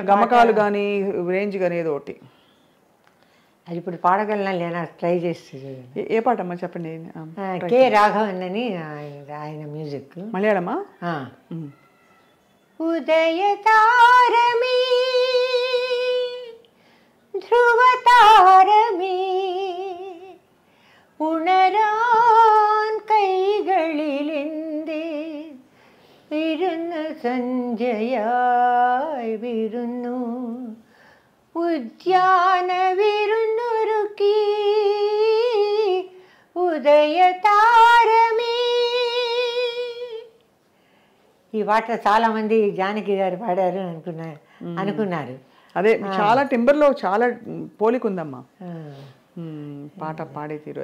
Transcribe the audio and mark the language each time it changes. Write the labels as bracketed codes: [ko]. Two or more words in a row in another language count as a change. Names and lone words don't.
[te] గమకాలు కానీ రేంజ్ కానీ ఏదో ఒకటి. అది ఇప్పుడు పాడగలనా లేనా ట్రై చేస్తుంది. ఏ పాట అమ్మా చెప్పండి. కె రాఘవన్ అని ఆయన మ్యూజిక్. మలయాళమా? [ml] ഉദയ താരമീ ധ്രുവ താരമേ ഉണരാൻ കൈകളിലെന്തേ വിരുന്ന് സന്ധ്യയായി വിരുന്നു ഉദ്യാന വിരുന്നൊരുക്കി ഉദയ താരമേ. [te] ఈ పాట చాలామంది జానకి గారు పాడారు అనుకున్నారు. అదే చాలా టింబర్లో చాలా పోలిక ఉందమ్మా పాట పాడే తీరు.